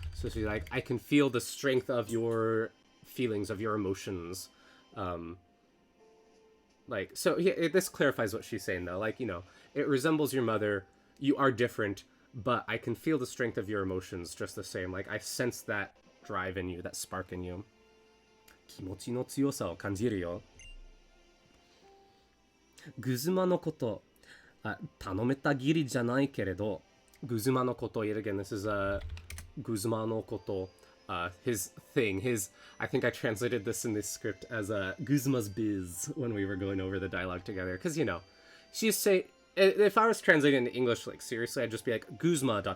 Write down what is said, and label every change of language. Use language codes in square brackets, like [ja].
[en] So she's like, I can feel the strength of your feelings, of your emotions. Like, so yeah, this clarifies what she's saying though. Like, you know, it resembles your mother. You are different, but I can feel the strength of your emotions just the same. Like, I sense that drive in you, that spark in you. [ja] 気持ちの強さを感じるよ。グズマのこと、頼めたぎりじゃないけれど、 [en] Guzma no koto, yet again, this is Guzma no koto, his thing, I think I translated this in this script as Guzma's biz when we were going over the dialogue together, because, you know, she's say, if I was translating into English, like, seriously, I'd just be like, Guzma, ...